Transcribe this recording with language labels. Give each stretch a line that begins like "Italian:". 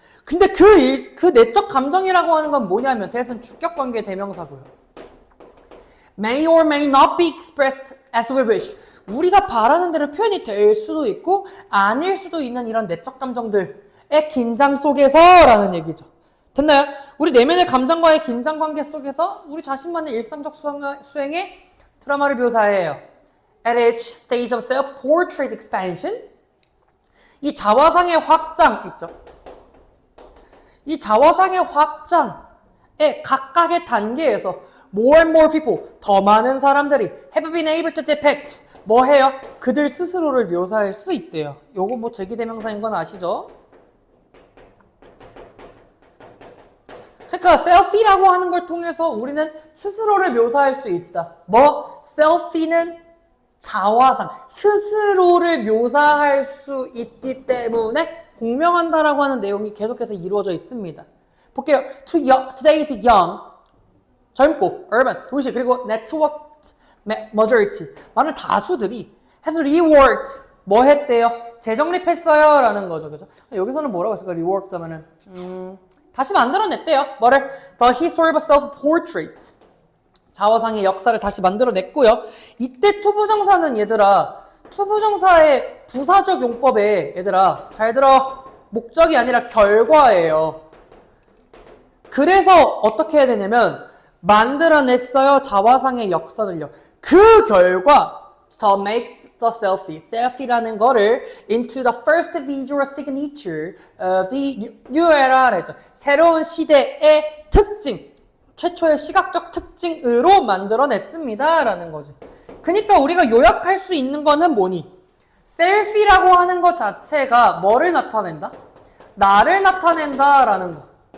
Korean: 근데 그 내적 감정이라고 하는 건 뭐냐면 대신 주격관계 대명사고요.
English: May or may not be expressed as we wish.
Korean: 우리가 바라는 대로 표현이 될 수도 있고 아닐 수도 있는 이런 내적 감정들의 긴장 속에서라는 얘기죠. 됐나요? 우리 내면의 감정과의 긴장 관계 속에서 우리 자신만의 일상적 수행의 드라마를 묘사해요.
English: At each stage of self-portrait expansion,
Korean: 이 자화상의 확장 있죠. 이 자화상의 확장의 각각의 단계에서
English: more and more people,
Korean: 더 많은 사람들이
English: have been able to depict,
Korean: 뭐 해요? 그들 스스로를 묘사할 수 있대요. 요거 뭐 제기대명사인 건 아시죠? 그러니까 셀피라고 하는 걸 통해서 우리는 스스로를 묘사할 수 있다. 뭐? 셀피는 자화상, 스스로를 묘사할 수 있기 때문에 공명한다라고 하는 내용이 계속해서 이루어져 있습니다. 볼게요.
English: Today's young,
Korean: 젊고, urban, 도시, 그리고
English: networked majority,
Korean: 많은 다수들이
English: has reworked,
Korean: 뭐 했대요? 재정립했어요 라는 거죠. 그죠? 여기서는 뭐라고 했을까? reworked 하면은 다시 만들어냈대요. 뭐를?
English: The history of self-portrait.
Korean: 자화상의 역사를 다시 만들어냈고요. 이때 투부정사는 얘들아, 투부정사의 부사적 용법에 얘들아, 잘 들어. 목적이 아니라 결과예요. 그래서 어떻게 해야 되냐면 만들어냈어요. 자화상의 역사를요. 그 결과
English: to make the selfie,
Korean: selfie라는 거를
English: into the first visual signature of the new era
Korean: 라 했죠. 새로운 시대의 특징, 최초의 시각적 특징으로 만들어냈습니다 라는 거지. 그러니까 우리가 요약할 수 있는 거는 뭐니? 셀피라고 하는 것 자체가 뭐를 나타낸다? 나를 나타낸다 라는 거.